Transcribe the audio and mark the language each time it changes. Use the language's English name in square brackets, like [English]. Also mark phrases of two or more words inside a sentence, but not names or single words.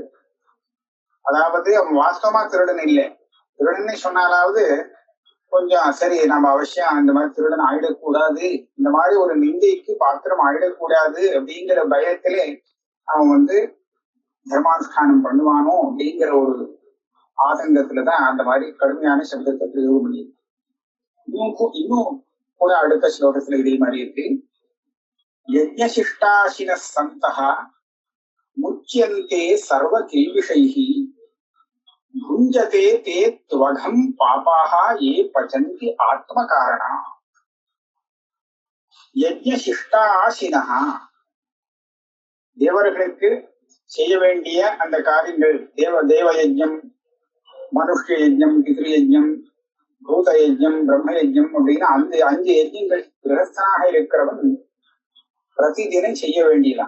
[Tamil] அதாவது அவன் வாஸ்தவமா திருடன் இல்லை, திருடன்னு சொன்னாலாவது கொஞ்சம் சரி நம்ம அவசியம் இந்த மாதிரி திருடன் ஆயிடக்கூடாது, இந்த மாதிரி ஒரு நிந்தைக்கு பாத்திரம் ஆயிடக்கூடாது அப்படிங்கிற பயத்திலே அவன் தர்மானுஷ்டானம் பண்ணுவானோ அப்படிங்கிற ஒரு ஆதங்கத்துலதான் அந்த மாதிரி கடுமையான சப்தத்தை பிரயோகம் பண்ணியிருக்கு. இன்னும் கூட அடுத்த ஸ்லோகத்துல இதே மாதிரி இருக்கு. [Sanskrit] यज्ञशिष्टाशिनः सन्तो मुच्यन्ते सर्व किल्बिषैः भुञ्जते ते त्वघं पापाः ये पचन्ति आत्मकारणा யஜ்ஞசிஷ்டாசினஹ. [Tamil] தேவர்களுக்கு செய்ய வேண்டிய அந்த காரியங்கள், தேவ யஜ்ஞம், மனுஷ்ய யஜ்ஞம், பித்ரு யஜ்ஞம், பூத யஜ்ஞம், பிரம்ம யஜ்ஞம் அப்படின்னு அந்த 5 யஜ்ஞங்கள் கிரகஸ்தனாக இருக்கிறவன் பிரதிதினம் செய்ய வேண்டியதான்.